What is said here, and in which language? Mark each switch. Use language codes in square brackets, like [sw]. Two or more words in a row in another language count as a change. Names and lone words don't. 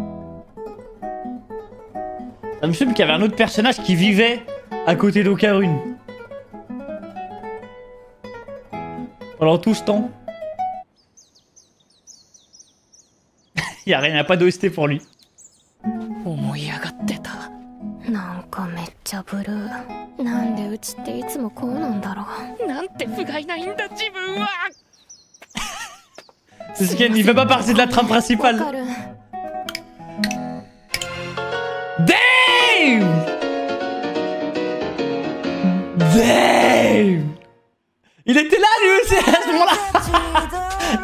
[fr] Ça me semble qu'il y avait un autre personnage qui vivait à côté d'Okarune. Pendant tout ce temps. Y'a rien, y'a pas d'OST pour lui. [ja] 思い上がってた。なんかめっちゃブルー。なんでうちっていつもこうなんだろう。なんて不甲斐ないんだ自分は。 [fr] C'est ce qu'il fait pas partie de la trame principale. [ja] わかる。 [fr] Damn! Damn! Il était là lui aussi à ce moment-là.